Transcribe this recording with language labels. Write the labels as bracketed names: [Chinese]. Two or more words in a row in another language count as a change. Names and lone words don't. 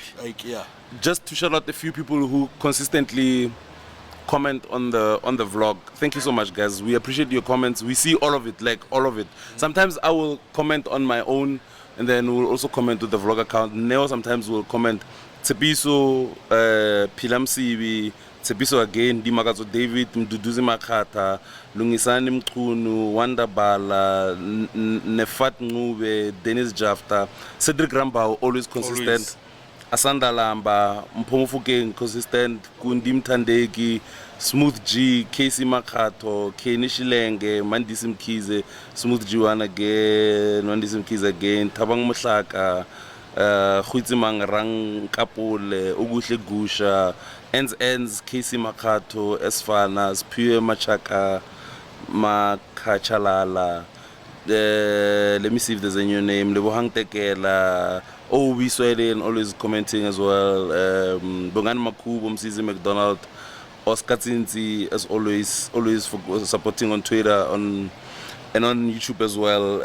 [English] Ike, yeah. Just to shout out a few people who consistently comment on the vlog. Thank you so much, guys. We appreciate your comments. We see all of it, Sometimes I will comment on my own, and then we'll also comment to the vlog account. Neo sometimes will comment. Tsepiso, Pilamsibi, Tsepiso again, Dimagazo David, Mduduzi Makata, Lungisani Mkunu, Wandabala, Nefat Ngube, Dennis Jafta, Cedric Rambao, always consistent. Asanda Lamba, Mpomufuke, consistent, Kundim Tandegi, Smooth G, Casey Makato, Kenishilenge, Mandisim Kize, Smooth G one again, Mandisim Kize again, Tabang Mushaka, Huitzimang Rang Kapule, Uguhle Gusha, Ends, Casey Makato, Esfanas, Pure Machaka, Makachalala. Let me see if there's a new name. Lebohang Tekela. Oh, we Sweden always commenting as well. Bongan Makubo, Mzizi McDonald. Oscar Tsinzi, as always for supporting on Twitter, and on YouTube as well.